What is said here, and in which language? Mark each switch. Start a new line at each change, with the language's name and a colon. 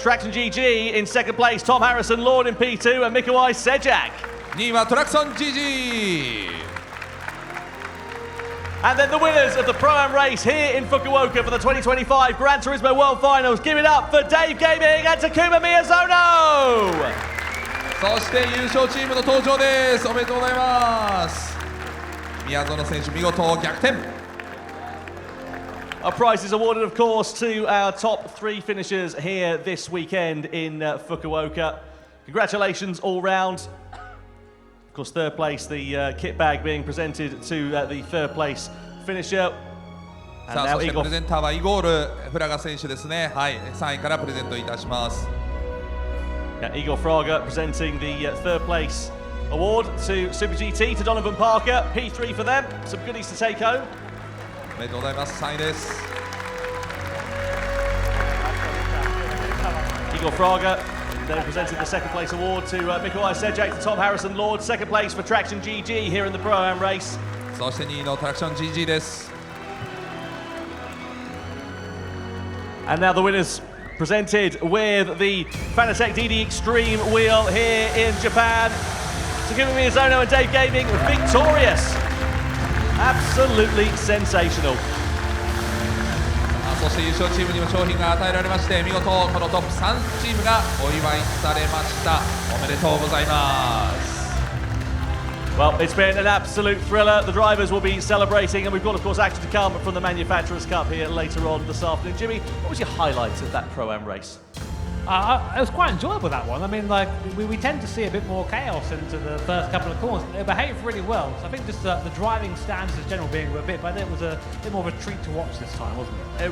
English: Traction GG in second place, Tom Harrison, Lord in P2 and Mikoai Sejak.
Japanese: 2位はトラクソン GG。
English: And then the winners of the Pro-Am race here in Fukuoka for the 2025 Gran Turismo World Finals. Give it up for Dave Gaming and Takuma Miyazono.
Japanese: そして優勝チームの登場です。おめでとうございます。宮園選手見事逆転。
English: Our prize is awarded, of course, to our top three finishers here this weekend in Fukuoka. Congratulations all round. Of course, third place, the kit bag being presented to the third place finisher.
Japanese: さあ、そしてプレゼンターはイゴール・フラガ選手ですね。はい、3位からプレゼントいたします。
English: Yeah, Igor Fraga presenting the third place award to Super GT, to Donovan Parker. P3 for them. Some goodies to take home.
Japanese: おめでとうございます。 3位です。
English: Igor Fraga then presenting the second place award to Mikoai Sejak, to Tom Harrison, Lord. Second place for Traction GG here in the Pro-Am race.
Japanese: そして2位のトラクション GG です。
English: And now the winners presented with the Fanatec DD Extreme wheel here in Japan. Takuma Miyazono and Dave Gaming victorious. Absolutely sensational.
Japanese: そして優勝チームにも賞品が与えられまして、見事このトップ3チームがお祝いされました。おめでとうございます。
English: Well, it's been an absolute thriller. The drivers will be celebrating, and we've got, of course, action to come from the Manufacturers' Cup here later on this afternoon. Jimmy, what was your highlights of that Pro-Am race? It was quite enjoyable, that one. I mean, like, we tend to see a bit more chaos into the first couple of corners. They behaved really well. So I think just the driving standards in general being a bit, but it was a bit more of a treat to watch this time, wasn't it?